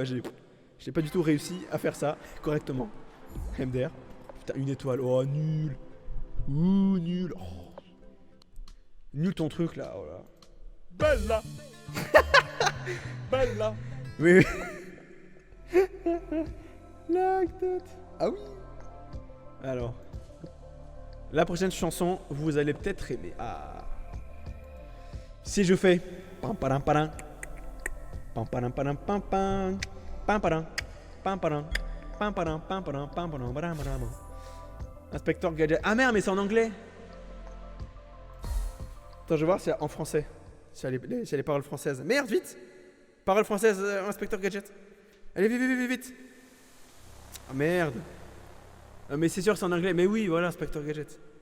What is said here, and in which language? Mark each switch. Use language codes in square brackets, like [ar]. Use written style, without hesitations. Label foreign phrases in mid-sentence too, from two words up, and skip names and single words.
[fr] J'ai pas du tout réussi à faire ça correctement. MDR. Putain, une étoile. Oh nul. Ouh nul. Oh. Nul ton truc là, oh là. Bella. Bella. Oui. [en] Like that. [fr] Ah oui. Alors, la prochaine chanson, vous allez peut-être aimer. Ah. Si je fais pam padam padam pam padam padam pam pam pam padam pam padam pam padam pam padam pam padam padam padam. Inspecteur Gadget. Ah merde, mais c'est en anglais. Attends, je vais voir si en français. Si y a les paroles françaises. Merde, vite. Paroles françaises, Inspecteur Gadget. Allez, vite, vite, vite, vite. Ah merde. Mais c'est sûr que c'est en anglais. Mais oui, voilà, Inspecteur Gadget.